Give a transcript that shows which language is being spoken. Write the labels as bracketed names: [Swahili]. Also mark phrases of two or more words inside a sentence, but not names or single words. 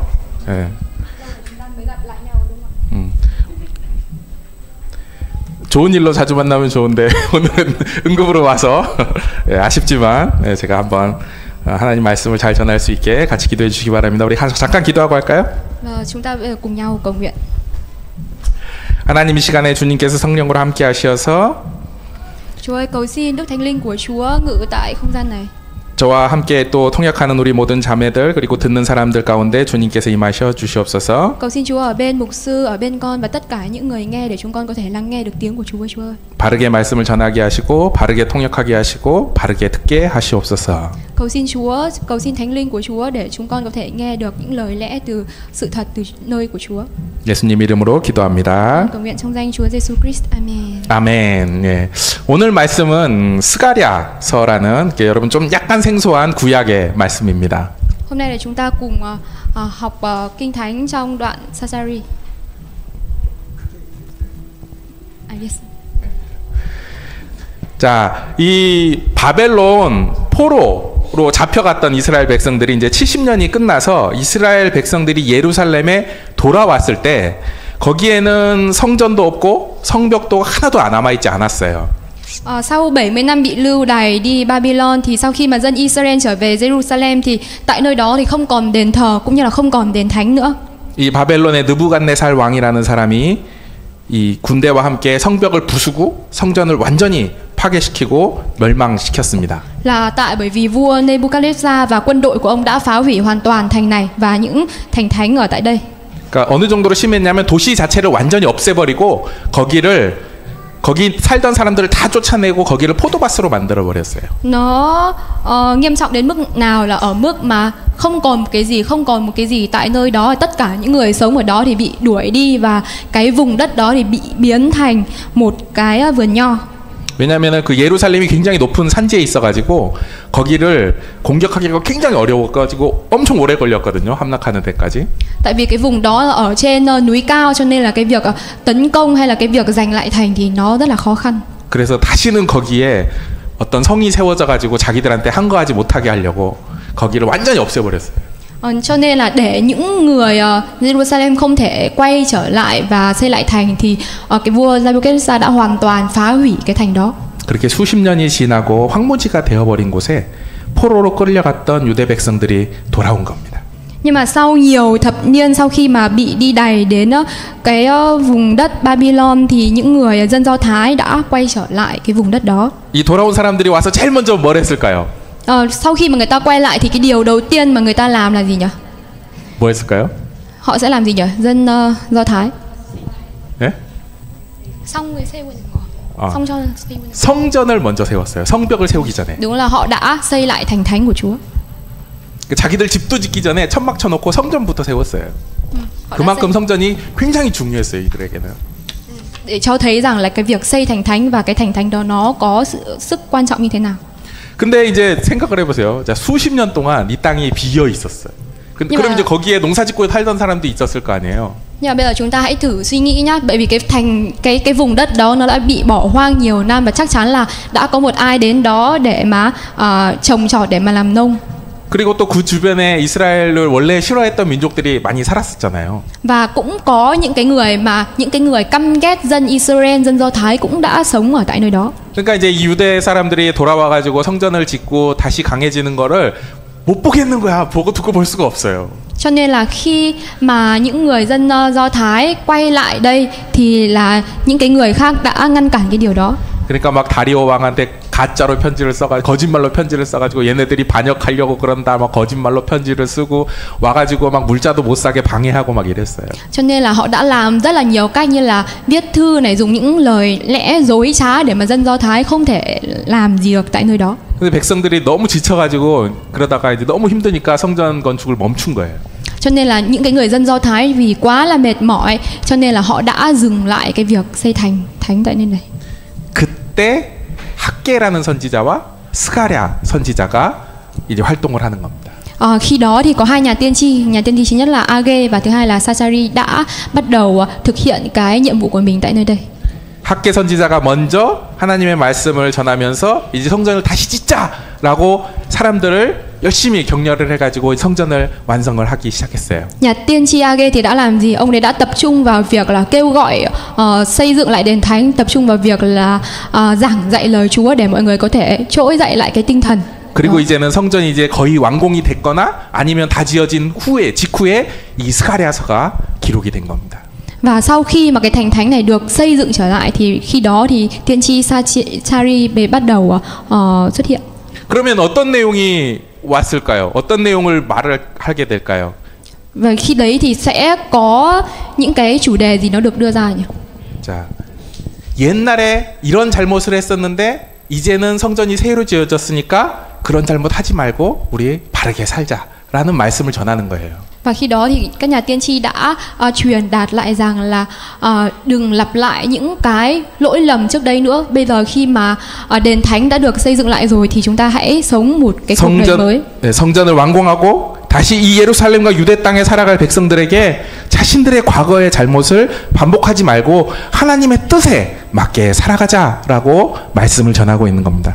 [Korean] 네. 좋은 일로 자주 만나면 좋은데 오늘은 응급으로 와서 아쉽지만 제가 한번 하나님 말씀을 잘 전할 수 있게 같이 기도해 주시기 바랍니다. 우리 잠깐 기도하고 할까요? [Vietnamese] chúng ta cùng nhau cầu nguyện. [Korean] 하나님 이 시간에 주님께서 성령으로 함께 하셔서 [Vietnamese] Chúa ơi, cầu xin Đức Thánh Linh của Chúa ngự tại không gian này. [Korean] 저와 함께 또 통역하는 우리 모든 자매들 그리고 듣는 사람들 가운데 주님께서 임하셔 주시옵소서. [Vietnamese] Cầu xin Chúa ở bên mục sư, ở bên con và tất cả những người nghe để chúng con có thể lắng nghe được tiếng của Chúa. Chúa ơi. [Korean] 바르게 말씀을 전하게 하시고 바르게 통역하게 하시고 바르게 듣게 하시옵소서. [Vietnamese] Cầu xin Chúa, cầu xin Thánh Linh của Chúa để chúng con có thể nghe được những lời lẽ từ sự thật từ nơi của Chúa. [Korean] 예수님 이름으로 기도합니다. [Vietnamese] Cầu nguyện trong danh Chúa Giêsu Christ. Amen. [Korean] 아멘. 예. 오늘 말씀은 스가랴서라는 여러분 좀 약간 생소한 구약의 말씀입니다. [Vietnamese] Hôm nay là chúng ta cùng học kinh thánh trong đoạn Sa-sa-ri. Yes. [Korean] 자, 이 바벨론 포로로 잡혀갔던 이스라엘 백성들이 이제 70년이 끝나서 이스라엘 백성들이 예루살렘에 돌아왔을 때 거기에는 성전도 없고 성벽도 하나도 남아 있지 않았어요. [Vietnamese] Sau 70 năm bị lưu đày đi Babylon thì sau khi mà dân Israel trở về Jerusalem thì tại nơi đó thì không còn đền thờ cũng như là không còn đền thánh nữa. [Korean] 이 바벨론의 느부갓네살 왕이라는 사람이 이 군대와 함께 성벽을 부수고 성전을 완전히 파괴시키고 멸망시켰습니다. [Vietnamese] Là tại bởi vì vua Nebuchadnezzar và quân đội của ông đã phá hủy hoàn toàn thành này và những thành thánh ở tại đây. [Korean] 그러니까 어느 정도로 심했냐면 도시 자체를 완전히 없애버리고 거기 살던 사람들을 다 쫓아내고 거기를 포도밭으로 만들어 버렸어요. [Vietnamese] Nó nghiêm trọng đến mức nào là ở mức mà không còn một cái gì tại nơi đó, tất cả những người sống ở đó thì bị đuổi đi và cái vùng đất đó thì bị biến thành một cái vườn nho. [Korean] 왜냐하면 그 예루살렘이 굉장히 높은 산지에 있어가지고 거기를 공격하기가 굉장히 어려워가지고 엄청 오래 걸렸거든요. 함락하는 데까지. [Vietnamese] Tại vì cái vùng đó là ở trên núi cao cho nên là cái việc tấn công hay là cái việc giành lại thành thì nó rất là khó khăn. [Korean] 그래서 다시는 거기에 어떤 성이 세워져가지고 자기들한테 항거하지 못하게 하려고 거기를 완전히 없애버렸어요. [Vietnamese] Cho nên là để những người Jerusalem không thể quay trở lại và xây lại thành thì cái vua Nebuchadnezzar đã hoàn toàn phá hủy cái thành đó. [Korean] 그렇게 수십 년이 지나고 황무지가 되어버린 곳에 포로로 끌려갔던 유대 백성들이 돌아온 겁니다. [Vietnamese] Nhưng mà sau nhiều thập niên sau khi mà bị đi đày đến cái vùng đất Babylon thì những người dân Do Thái đã quay trở lại cái vùng đất đó. [Korean] 이 돌아온 사람들이 와서 제일 먼저 뭘 했을까요? [Vietnamese] Sau khi mà người ta quay lại thì cái điều đầu tiên mà người ta làm là gì nhỉ? [Korean] 뭐 했을까요? [Vietnamese] Họ sẽ làm gì nhỉ? Dân Do Thái. [Korean] 네? 성을 세우는 거. 성전을 세우는 거. 성전을 먼저 세웠어요. 성벽을 세우기 전에. [Vietnamese] Đúng là họ đã xây lại thành thánh của Chúa. [Korean] 자기들 집도 짓기 전에 천막 쳐놓고 성전부터 세웠어요. 그만큼 성전이 굉장히 중요했어요, 이들에게는. [Vietnamese] Để cho thấy rằng là cái việc xây thành thánh và cái thành thánh đó nó có sức quan trọng như thế nào. [Korean] 근데 이제 생각을 해보세요. 자, 수십 년 동안 이 땅이 비어 있었어요. 그럼 이제 거기에 농사짓고 살던 사람도 있었을 거 아니에요. [Vietnamese] Nhưng mà bây giờ chúng ta hãy thử suy nghĩ nhá, bởi vì cái vùng đất đó nó đã bị bỏ hoang nhiều năm và chắc chắn là đã có một ai đến đó để mà trồng trọt để mà làm nông. [Korean] 그리고 또 그 주변에 이스라엘을 원래 싫어했던 민족들이 많이 살았었잖아요. [Vietnamese] Và cũng có những cái người căm ghét dân Israel, dân Do Thái cũng đã sống ở tại nơi đó. [Korean] 그러니까 이제 유대 사람들이 돌아와가지고 성전을 짓고 다시 강해지는 거를 못 보겠는 거야. 보고 듣고 볼 수가 없어요. [Vietnamese] Cho nên là khi mà những người dân Do Thái quay lại đây thì là những cái người khác đã ngăn cản cái điều đó. [Korean] 그러니까 막 다리오 왕한테 가짜로 편지를 써가지고 거짓말로 편지를 써가지고 얘네들이 반역하려고 그런다 막 거짓말로 편지를 쓰고 와가지고 막 물자도 못 사게 방해하고 막 이랬어요. [Vietnamese] Cho nên là họ đã làm rất là nhiều cách như là viết thư này, dùng những lời lẽ dối trá để mà dân Do Thái không thể làm gì được tại nơi đó. [Korean] 근데 백성들이 너무 지쳐가지고 그러다가 이제 너무 힘드니까 성전 건축을 멈춘 거예요. [Vietnamese] Cho nên là những cái người dân Do Thái vì quá là mệt mỏi cho nên là họ đã dừng lại cái việc xây thành thánh tại nơi này. [Korean] 그때 학계라는 선지자와 스가랴 선지자가 이제 활동을 하는 겁니다. [Vietnamese] Khi đó thì có hai nhà tiên tri thứ nhất là Age và thứ hai là Sa-sa-ri đã bắt đầu thực hiện cái nhiệm vụ của mình tại nơi đây. [Korean] 학개 선지자가 먼저 하나님의 말씀을 전하면서 이제 성전을 다시 짓자라고 사람들을 열심히 격려를 해가지고 성전을 완성을 하기 시작했어요. [Vietnamese] Nhà tiên tri Age thì đã làm gì? Ông ấy đã tập trung vào việc là kêu gọi xây dựng lại đền thánh, tập trung vào việc là giảng dạy lời Chúa để mọi người có thể trỗi dậy lại cái tinh thần. [Korean] 그리고 이제는 성전이 이제 거의 완공이 됐거나 아니면 다 지어진 후에 직후에 이 스가랴서가 기록이 된 겁니다. [Vietnamese] Và sau khi mà cái thành thánh này được xây dựng trở lại thì khi đó thì tiên tri Sachari bắt đầu xuất hiện. [Korean] 그러면 어떤 내용이 왔을까요? 어떤 내용을 말을 하게 될까요? [Vietnamese] Và khi đấy thì sẽ có những cái chủ đề gì nó được đưa ra nhỉ? [Korean] 자, 옛날에 이런 잘못을 했었는데 이제는 성전이 새로 지어졌으니까 그런 잘못 하지 말고 우리 바르게 살자라는 말씀을 전하는 거예요. [Vietnamese] Và khi đó thì các nhà tiên tri đã truyền đạt lại rằng là đừng lặp lại những cái lỗi lầm trước đây nữa. Bây giờ khi mà đền thánh đã được xây dựng lại rồi thì chúng ta hãy sống một cái cuộc đời mới. [Korean] 네, 성전을 완공하고 다시 이 예루살렘과 유대 땅에 살아갈 백성들에게 자신들의 과거의 잘못을 반복하지 말고 하나님의 뜻에 맞게 살아가자라고 말씀을 전하고 있는 겁니다.